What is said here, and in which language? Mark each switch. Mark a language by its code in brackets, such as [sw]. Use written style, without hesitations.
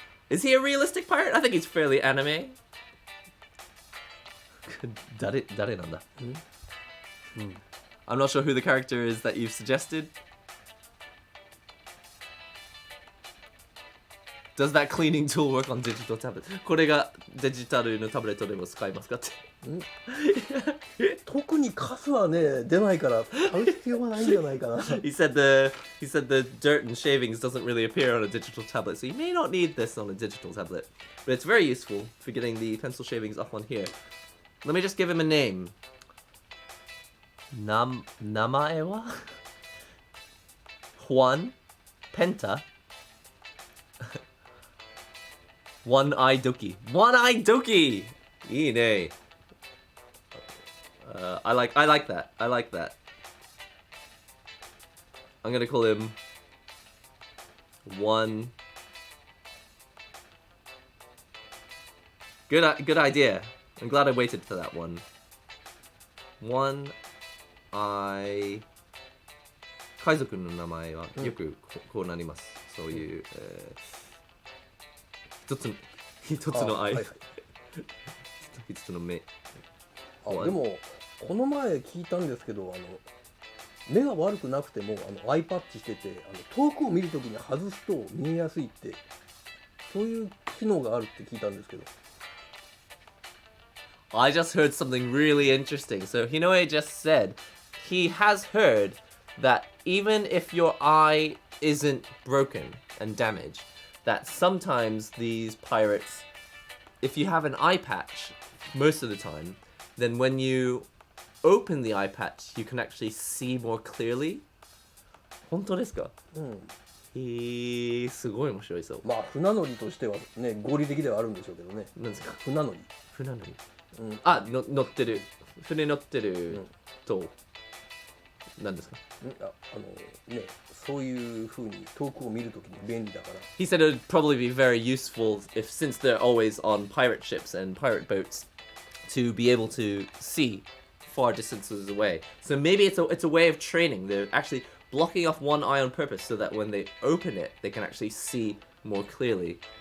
[en] Is he a realistic pirate? I think he's fairly anime. [ja] 誰なんだ？ [en] I'm not sure who the character is that you've suggested. Does that cleaning tool work on digital tablet? [ja] これがデジタルのタブレットでも使えますかって。特にカスはね出ないから使う必要はないんじゃないかな。 [en] He said the dirt and shavings doesn't really appear on a digital tablet, so you may not need this on a digital tablet. But it's very useful for getting the pencil shavings up on here. Let me just give him a name. [ja] 名前は [en] Juan, Penta, One Eye Doki. One Eye Doki! [ja] いいね. [en] I like that. I like that. I'm gonna call him One. Good idea. I'm glad I waited for that one. One Eye. [ja] 海賊の名前はよくこうなります。そういう、一つの愛、一つの目。でもこの前聞いたんですけど、目が悪くなくてもアイパッチしてて遠くを見るときに外すと見えやすいってそういう機能があるって聞いたんですけど。 [en] I just heard something really interesting. So Hinoe just said he has heard that even if your eye isn't broken and damaged, that sometimes these pirates, if you have an eye patch most of the time, then when you open the eye patch, you can actually see more clearly. [ja] 本当ですか？うん。すごい面白いそう。まあ船乗りとしてはね合理的ではあるんでしょうけどね。なんですか？船乗り。船乗り。うん。あ、乗ってる。船乗ってると、なんですか？ね、そういう風に遠くを見るときに便利だから。 [en] He said it would probably be very useful if, since they're always on pirate ships and pirate boats, to be able to see far distances away. So maybe it's a way of training. They're actually blocking off one eye on purpose so that when they open it, they can actually see more clearly.